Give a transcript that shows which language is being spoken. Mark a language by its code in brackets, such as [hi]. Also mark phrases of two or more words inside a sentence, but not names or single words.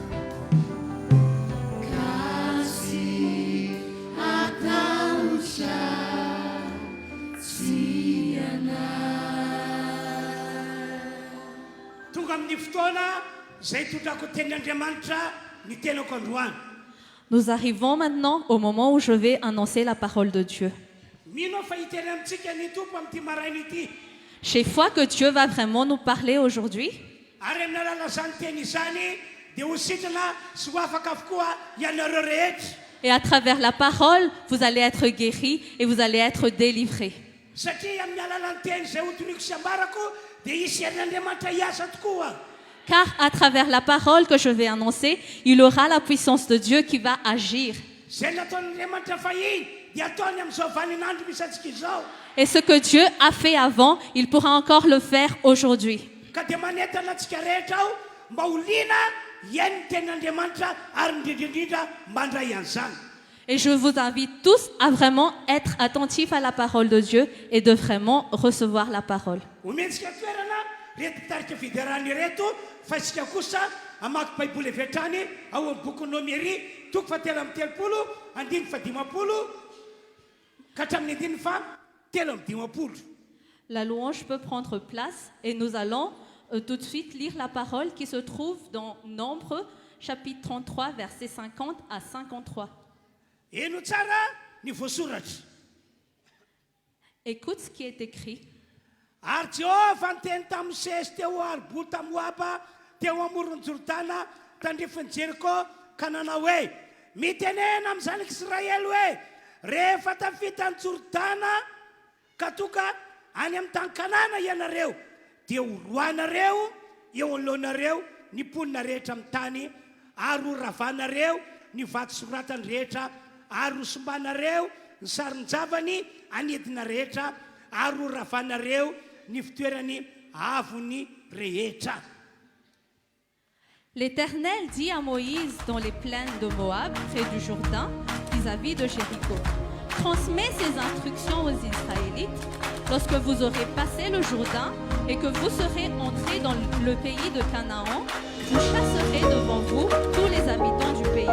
[mg] Tonga amin'ny fotoana zay tondrako tenin'Andriamanitra ny tenako androany. [fr] Nous arrivons maintenant au moment où je vais annoncer la parole de Dieu. [mg] Mino fa hiteny amintsika ny tompo amin'ity maraina ity. [fr] J'ai foi que Dieu va vraiment nous parler aujourd'hui. [mg] Ary amin'ny alalazany teny izany dia ho sitrana sy ho afaka avokoa ianareo rehetra. [fr] Et à travers la parole, vous allez être guéris et vous allez être délivrés. [mg] Satria amin'ny alalan'ny teny izay hotoriko sy ambarako dia isy herin'Andriamanitra hiasa tokoa. [fr] Car à travers la parole que je vais annoncer, il y aura la puissance de Dieu qui va agir. [mg] Zay nataon'Andriamanitra fahiny dia ataony amin'izao vaninandro misy antsika izao. [fr] Et ce que Dieu a fait avant, il pourra encore le faire aujourd'hui. [mg] Ka dia manentana antsika rehetra aho mba ho liana hiainy ny tenin'Andriamanitra ary indrindraindrindra mandray an'izany. [fr] Et je vous invite tous à vraiment être attentifs à la parole de Dieu et de vraiment recevoir la parole. [mg] Omentsika toerana reto mpitarika fiderany reto fa isika kosa amaky baiboly avetrany ao amin'ny boky Nomery toko fahatelo amby telopolo andimy fa dimapolo ka hatramin'ny andiny fa telo amby dimapolo. [fr] La louange peut prendre place et nous allons tout de suite lire la parole qui se trouve dans Nombre, chapitre 33, versets 50 à 53. [mg] Eno tsara ny voasoratra. [fr] Écoute ce qui est écrit. [mg] Ary Jehovah niteny tamin'ny Mosesy teo Arboly tamin'ny Moaba teo amoron'ny Jordana tandrifiny Jeriko ka nanao hoe mitenena amin'ny zanak'Israely hoe rehefa tafita ny Jordana ka toka any amin'ny tany Kanana ianareo dia oroanareo eo alohanareo ny mponina rehetra amin'ny tany ary ho ravanareo ny vato soratany rehetra ary ho sombanareo ny sarin-javany anidina rehetra ary ho ravanareo ny fitoerany avony rehetra. [fr] L'Éternel dit à Moïse dans les plaines de Moab, près du Jourdain, vis-à-vis de Jéricho, transmet ces instructions aux Israélites. Lorsque vous aurez passé le Jourdain et que vous serez entrés dans le pays de Canaan, vous chasserez devant vous tous les habitants du pays.